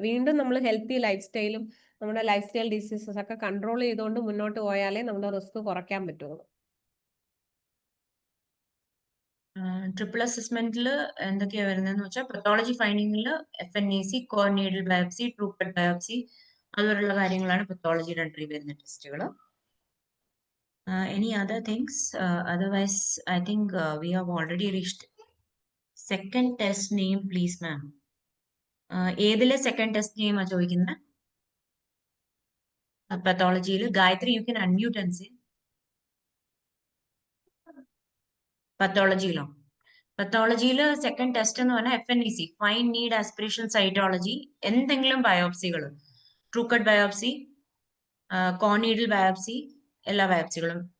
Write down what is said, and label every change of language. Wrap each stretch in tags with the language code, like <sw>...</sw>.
<ml>വീണ്ടും നമ്മൾ healthy life സ്റ്റൈലും നമ്മുടെ ലൈഫ് സ്റ്റൈൽ ഡിസീസസ് ഒക്കെ കൺട്രോൾ ചെയ്തുകൊണ്ട് മുന്നോട്ട് പോയാലേ നമ്മുടെ റിസ്ക് കുറയ്ക്കാൻ പറ്റുള്ളൂ. ട്രിപ്പിൾ അസസ്മെന്റിൽ എന്തൊക്കെയാ വരുന്നതെന്ന് വെച്ചാൽ, pathology ഫൈൻഡിങ്ങിൽ FNAC, core needle biopsy, true cut biopsy, അതുപോലുള്ള കാര്യങ്ങളാണ് പത്തോളജിയുടെ എൻട്രി വരുന്ന ടെസ്റ്റുകൾ.</ml> <en>Any other things? Otherwise, I think we have already reached second test name, please, ma'am.</en> <ml>ഏതിലെ second test name ആ ചോദിക്കുന്നത്?</ml> <en>പത്തോളജിയിൽ Gayathri, you can unmute and say.</en> <ml>പത്തോളജിയിലോ? പത്തോളജിയിൽ second test എന്ന് പറഞ്ഞാൽ FNAC, fine need aspiration cytology, എന്തെങ്കിലും ബയോപ്സികൾ, true cut biopsy, കോണീഡിൽ biopsy, എല്ലാ ബയോപ്സികളും.</ml>